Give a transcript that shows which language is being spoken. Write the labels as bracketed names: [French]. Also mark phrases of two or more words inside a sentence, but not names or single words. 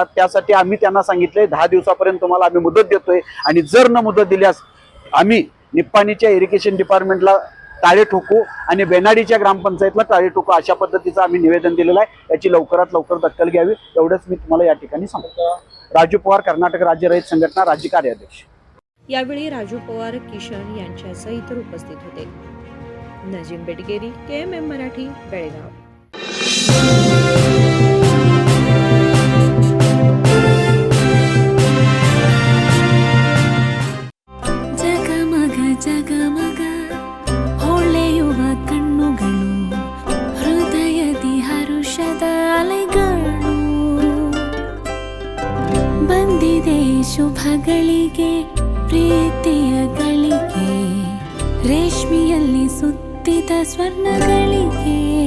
[Marathi] त्यासाठी आम्ही त्यांना सांगितलंय 10 दिवसापर्यंत तुम्हाला आम्ही मुदत देतोय आणि जर न मुदत दिल्यास आम्ही निप्पाणीच्या [English] irrigation department [Marathi] टाळे ठोकू आणि बेनाडीच्या ग्रामपंचायतला टाळे ठोकू, अशा पद्धतीचं आम्ही निवेदन दिलेलं आहे। याची लवकरात लवकर दखल घ्यावी एवढंच मी तुम्हाला या ठिकाणी सांगतो। राजू पवार, कर्नाटक राज्य रहित संघटना, राज्य कार्याध्यक्ष। यावेळी राजू पवार, किशन यांच्यासह इतर उपस्थित होते। नजीम बेटगेरी, KMM मराठी, बेळगाव। [Kannada] ಜಗಮಗ ಹೊಳೆಯುವ ಕಣ್ಣುಗಳು, ಹೃದಯದಿ ಹರುಷದ ಅಲೆಗಳು, ಬಂದಿದೆ ಶುಭಗಳಿಗೆ ಪ್ರೀತಿಯ ಗಳಿಗೆ, ರೇಷ್ಮೆಯಲ್ಲಿ ಸುತ್ತಿದ ಸ್ವರ್ಣಗಳಿಗೆ।